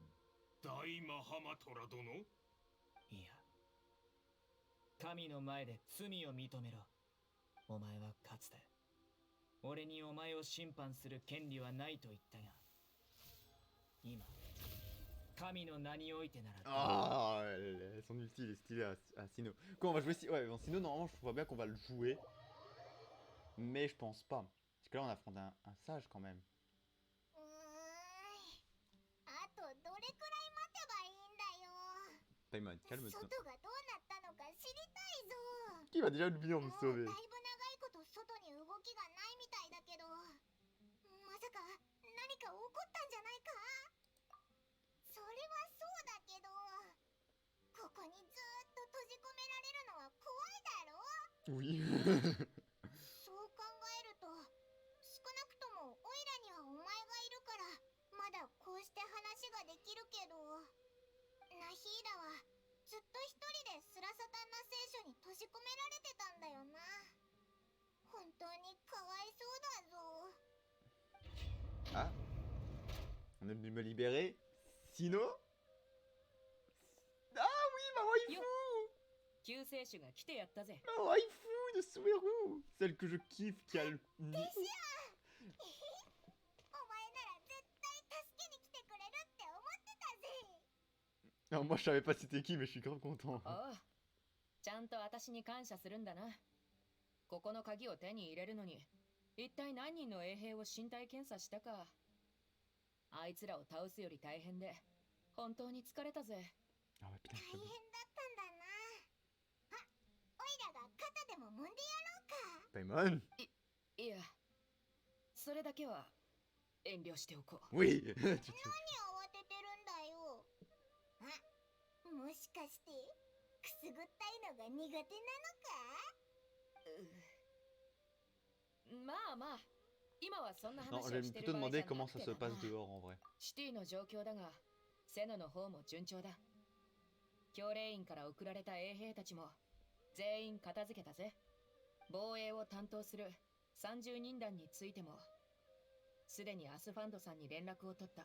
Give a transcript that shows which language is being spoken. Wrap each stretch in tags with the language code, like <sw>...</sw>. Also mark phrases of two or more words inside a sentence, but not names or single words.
<ja>大マハマトラ殿？いや、神の前で罪を認めろ。お前はかつて俺にお前を審判する権利はないと言ったが、今神の名においてなら。</ja> <fr>Ah, son ulti il est stylé à Sino. Quoi, on va jouer ouais, bon, Sino, normalement, je vois bien qu'on va le jouer. Mais je pense pas. Parce que là, on affronte un sage quand même.</fr> <ja>あとどれくらい待てばいいんだよ。</ja> <fr>Paimon, calme-toi.</fr> <ja>外がどうなったのか知りたいぞ。</ja> <fr>Qui va déjà venir me</fr> <ja>もう</ja> <fr>sauver?</fr> <ja>だいぶ長いこと外に動きがないみたいだけど、まさか何か起こったんじゃないか？それはそうだけど、ここにずーっと閉じ込められるのは怖いだろ？</ja> <fr>Oui.</fr> <ja>そう考えると、少なくともオイラにはお前がいるからまだこうして話ができるけど、ナヒーラはずっと一人でスラサタンナ聖書に閉じ込められてたんだよな。本当にかわいそうだぞ。</ja> <fr>Ah, on est venu me libérer. Sino? Ah oui, ma waifu!</fr> <ja>救世主が来てやったぜ。</ja> <fr>Ma waifu de Sumeru! Celle que je kiffe qui a le...</fr> <ja>お前なら絶対助けに来てくれるって思ってたぜ。</ja> <fr>Alors moi je savais pas c'était qui mais je suis grave content.</fr> <ja>おう、ちゃんと私に感謝するんだな。ここの鍵を手に入れるのに、一体何人の衛兵を身体検査したか。あいつらを倒すより大変で、本当に疲れたぜ。</ja> <fr>Ah ouais, putain,</fr> <ja>大変だったんだな。あ、オイラが肩でも揉んでやろうか。 Paimon? いや、それだけは遠慮しておこう。</ja> <fr>Oui!</fr> <ja>何慌ててるんだよ。あ、もしかしてくすぐったいのが苦手なのか？まあまあ、今はそんな</ja> <fr>Non,</fr> <ja>話</ja> <fr>j'ai</fr> <ja>をしてる</ja> <fr>plutôt</fr> <ja>場合じ</ja> <fr>demandé</fr> <ja>ゃな</ja> <fr>comment</fr> <ja>く</ja> <fr>ça</fr> <ja>て</ja> <fr>se</fr> <ja>だ</ja> <fr>passe</fr> <ja>な。</ja> <fr>dehors en vrai.</fr> <ja>シティの状況だが、セノの方も順調だ。教令員から送られた衛兵たちも全員片付けたぜ。防衛を担当する30人団についても、すでにアスファンドさんに連絡を取った。</ja>